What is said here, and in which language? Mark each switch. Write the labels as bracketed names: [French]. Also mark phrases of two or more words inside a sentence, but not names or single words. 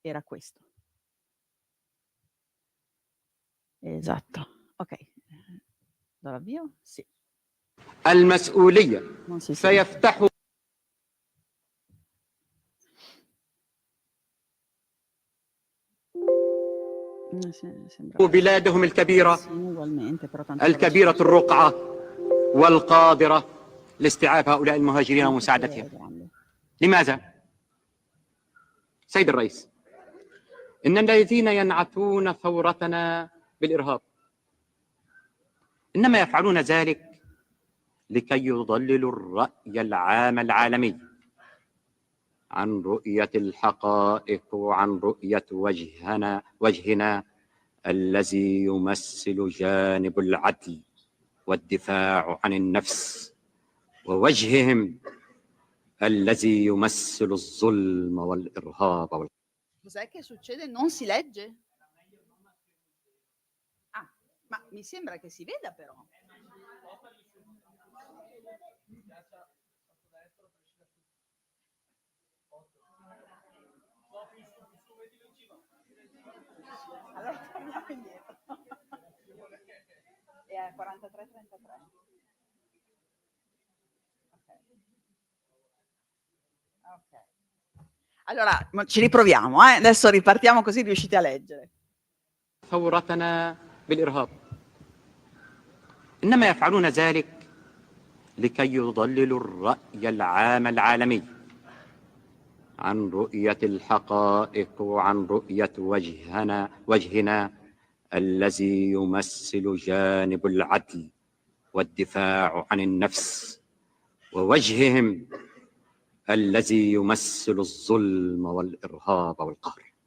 [Italian] era questo. Esatto, ok. Do l'avvio? Sì. [Arabic] المسؤولية [Italian] Non si sente. [Arabic] فيفتحوا [Italian] Sembra [Arabic] بلادهم الكبيرة [Italian] sì, ugualmente, però tanto [Arabic] الكبيرة الرقعة والقادرة لاستيعاب هؤلاء المهاجرين ومساعدتهم. لماذا؟ سيد الرئيس، إن الذين ينعتون ثورتنا بالإرهاب إنما يفعلون ذلك لكي يضللوا الرأي العام العالمي عن رؤية الحقائق وعن رؤية وجهنا الذي يمثل جانب العدل والدفاع عن النفس، ووجههم الذي يمثل الظلم والإرهاب [Italian] Cos'è che succede? Non si legge? Ah, ma mi sembra che si veda però. Allora torniamo indietro. È a 43-33. Ok. Allora, ci riproviamo, adesso ripartiamo così riuscite a leggere. [Arabic] ثورتنا بالإرهاب إنما يفعلون ذلك لكي يضللوا الرأي العام العالمي عن رؤية الحقائق وعن رؤية وجهنا الذي يمثل جانب العدل والدفاع عن النفس، ووجههم الذي يمثل الظلم والإرهاب والقهر.